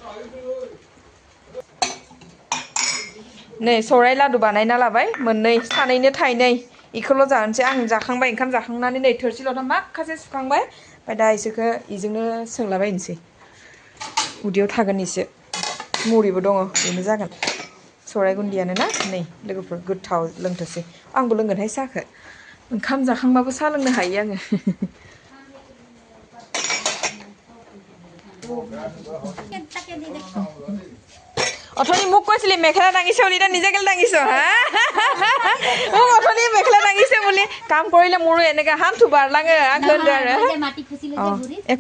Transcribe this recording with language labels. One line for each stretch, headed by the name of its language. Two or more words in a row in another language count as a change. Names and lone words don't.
Bodo: नै सौराय लादु बानायना लाबाय मोननै सानैनो थाइनै इखौल' जानोसै आं जाखांबाय ओंखाम जाखांनानै नै थोरसि लथा माखासे सुखांबाय ओमफ्राय दा इसोरखौ इजोंनो सोंलाबायनोसै उदैयाव थागोन इसो मुरिबो दङ बेनो जागोन सौराय गुन्दियानो ना नै लोगोफोर गोथाव लोंथोंसै आंबो लोंगोनहाय साहाखौ ओंखाम जाखांबाबो साहा लोंनो हायो आङो
Assamese: অথনি মোক কৈছিলি মেখেলা দাঙিছ বুলি এতিয়া নিজে কেলে দাঙিছ হা মোক অথনি মেখেলা দাঙিছে বুলি কাম কৰিলে মোৰো এনেকৈ হাত বাৰলাঙে আগলৈ আৰু একো